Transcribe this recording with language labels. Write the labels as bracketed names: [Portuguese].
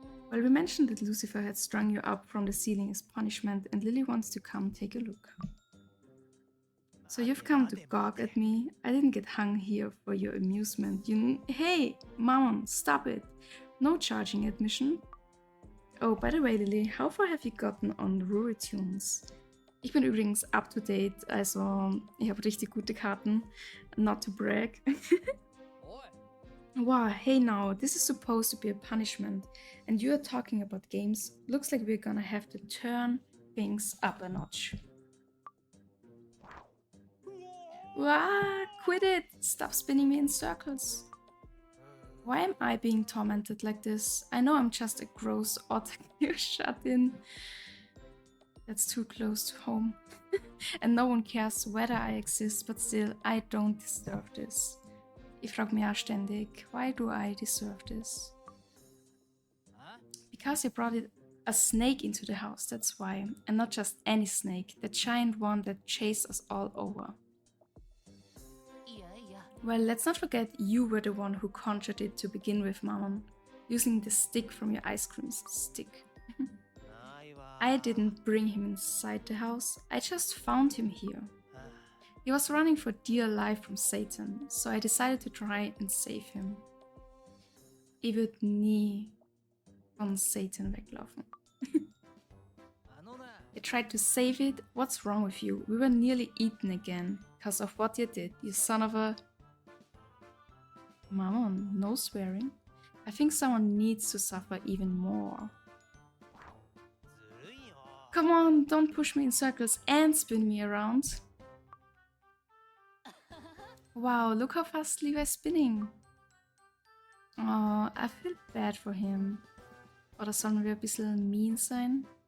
[English] Well, we mentioned that Lucifer had strung you up from the ceiling as punishment, and Lily wants to come take a look. So you've come to gawk at me? I didn't get hung here for your amusement. Hey, Mom, stop it! No charging admission. Oh, by the way, Lily, how far have you gotten on Rural Tunes? [German] Ich bin übrigens up to date, also ich habe richtig gute Karten. [English] Not to brag. Wow, hey now, this is supposed to be a punishment, and you are talking about games. Looks like we're gonna have to turn things up a notch. Wow, quit it! Stop spinning me in circles. Why am I being tormented like this? I know I'm just a gross odd shut in. That's too close to home. And no one cares whether I exist, but still, I don't deserve this. [German] Ich frage mich auch ständig, [English] why do I deserve this? Because you brought a snake into the house, that's why. And not just any snake, the giant one that chased us all over. Well, let's not forget you were the one who conjured it to begin with, Mammon, using the stick from your ice cream stick. I didn't bring him inside the house, I just found him here. He was running for dear life from Satan, so I decided to try and save him. [German] Ich würde nie von Satan weglaufen. [English] You tried to save it? What's wrong with you? We were nearly eaten again, because of what you did, you son of a... Mammon, no swearing. I think someone needs to suffer even more. Come on, don't push me in circles and spin me around. Wow, look how fast Levi's spinning. Oh, I feel bad for him. [German] Oder sollen wir ein bisschen mean sein?